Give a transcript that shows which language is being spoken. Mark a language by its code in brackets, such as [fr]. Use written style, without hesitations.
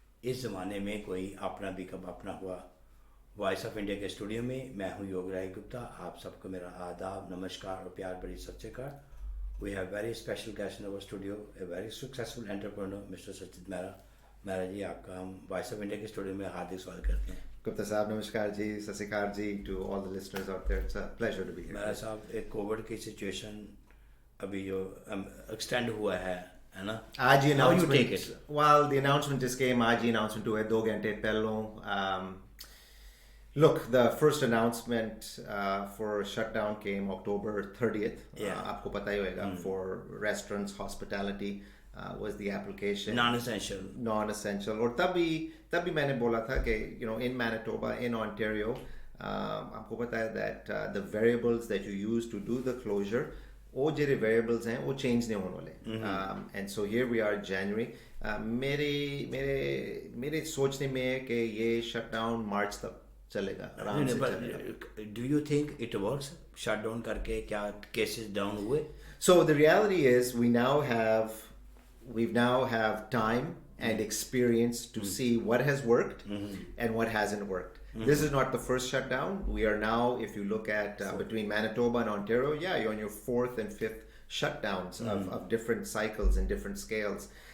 [hi] इस ज़माने में कोई अपना भी कब अपना हुआ। वॉइस ऑफ इंडिया के स्टूडियो में मैं हूँ योग गुप्ता। आप सबको मेरा आदाब, नमस्कार और प्यार भरी सत श्री अकाल। [en] We have very special guest in our studio, a very successful entrepreneur mister Sachit Mehra. [hi] मेहरा जी, आपका हम वॉइस ऑफ इंडिया के स्टूडियो में हार्दिक स्वागत करते हैं। [en] Gupta Saab, Namaskar ji, Sasikar ji, to all the listeners out there. It's a pleasure to be here. [hi] Mehra साहब, एक Covid की सिचुएशन अभी जो एक्सटेंड हुआ है ना? आज ही [en] How you announcement. take it? Well, the announcement just came. [hi] आज ही announcement हुआ है 2 घंटे पहले. [en] Look, the first announcement for shutdown came October 30th. Yeah. [hi] आपको पता ही होगा. [en] For restaurants, hospitality was the application. Non-essential. Non-essential. [hi] और तब भी मैंने बोला था कि in Manitoba, in Ontario, आपको पता है [en] that the variables that you use to do the closure, [hi] वो जो variables हैं वो change नहीं होने वाले. [en] And so here we are January. [hi] मेरे सोचने में है कि ये shutdown मार्च तक चलेगा, आराम से चलेगा. [en] Do you think it works? [hi] Shutdown करके क्या cases down हुए? [en] So the reality is we now have time and experience to see what has worked and what hasn't worked. This is not the first shutdown. We are now, if you look at between Manitoba and Ontario, you're on your 4th and 5th shutdowns of different cycles and different scales.